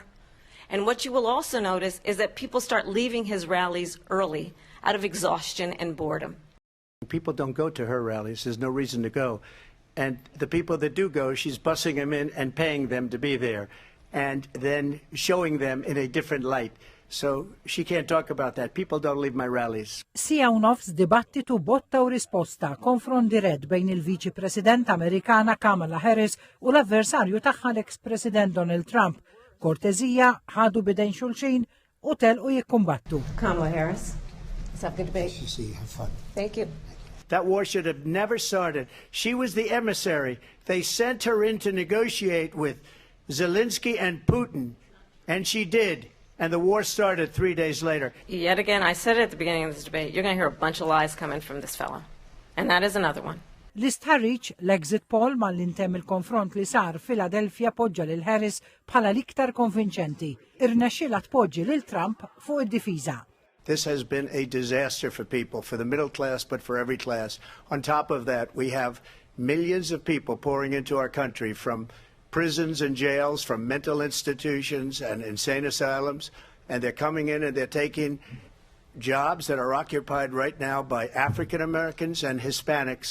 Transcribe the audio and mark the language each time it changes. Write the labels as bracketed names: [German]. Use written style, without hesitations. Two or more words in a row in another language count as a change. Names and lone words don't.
[English] And what you will also notice is that people start leaving his rallies early out of exhaustion and boredom. People don't go to her rallies. There's no reason to go. And the people that do go, she's bussing them in and paying them to be there and then showing them in a different light. So she can't talk about that. People don't leave my rallies. [Maltese] Sija u nofs dibattitu botta u risposta konfront dirett bejn il-Viċi President Amerikana Kamala Harris u l-avversarju tagħha l-ex-President Donald Trump. Kortezija, ħadu bidejn xulxin u telqu jikkumbattu. [English] Kamala Harris, let's have a good debate. Have fun. Thank you. That war should have never started. She was the emissary. They sent her in to negotiate with Zelensky and Putin, and she did. And the war started 3 days later. Yet again, I said it at the beginning of this debate, you're going to hear a bunch of lies coming from this fellow. And that is another one. [Maltese] L-istħarriġ l- [English] exit poll [Maltese] mal-intem il-konfront li sar Philadelphia poġġa lil Harris bħala l-iktar konvinċenti. Irnexxiela tpoġġi lil Trump fuq id-difiża. [English] This has been a disaster for people, for the middle class, but for every class. On top of that, we have millions of people pouring into our country from prisons and jails, from mental institutions and insane asylums, and they're coming in and they're taking jobs that are occupied right now by African Americans and Hispanics.